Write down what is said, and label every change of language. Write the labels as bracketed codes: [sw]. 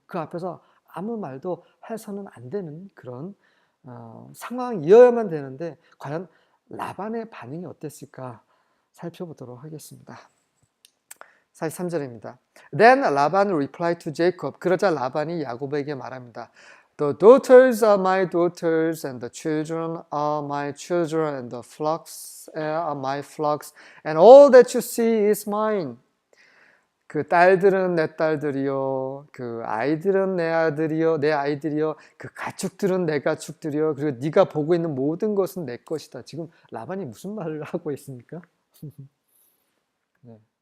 [ko] 그 앞에서 아무 말도 해서는 안 되는 그런 상황이어야만 되는데 과연 라반의 반응이 어땠을까 살펴보도록 하겠습니다. 43절입니다. [en] Then Laban replied to Jacob. [ko] 그러자 라반이 야곱에게 말합니다. [en] The daughters are my daughters, and the children are my children, and the flocks are my flocks, and all that you see is mine. [ko] 그 딸들은 내 딸들이요, 그 아이들은 내 아들이요, 내 아이들이요, 그 가축들은 내 가축들이요, 그리고 네가 보고 있는 모든 것은 내 것이다. 지금 라반이 무슨 말을 하고 있습니까? 네.